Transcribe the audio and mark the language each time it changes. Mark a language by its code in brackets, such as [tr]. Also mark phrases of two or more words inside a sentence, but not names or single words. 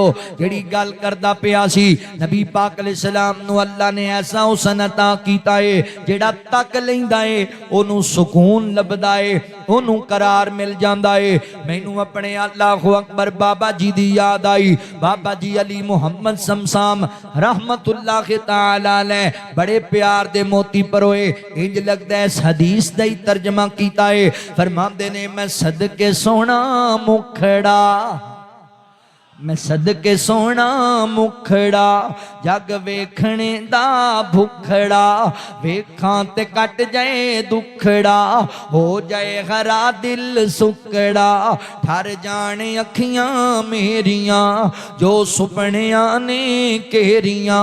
[pa] جیہڑی گل کردا پیا سی، نبی پاک علیہ السلام نوں اللہ نے ایسا حسن عطا کیتا ہے، جیہڑا تک لیندا ہے اونوں سکون لبھدا ہے، اونوں قرار مل جاندا ہے. مینوں اپنے [ar] الله أكبر [pa] بابا جی دی یاد آئی. بابا جی علی محمد صمصام [ar] رحمة الله تعالى عليه [pa] بڑے پیار دے موتی پروئے. انج لگدا ہے اس حدیث دا ہی ترجمہ کیتا ہے. فرماندے نے میں صدقے سوہنا مکھڑا، میں صدقے سوہنا مکھڑا، جگ ویکھنے دا بھکھڑا، ویکھاں تے کٹ جائے دکھڑا، ہو جائے ہرا دل سکڑا، ٹھر جانے اکھیاں میریاں جو سپنیاں نے کیریاں.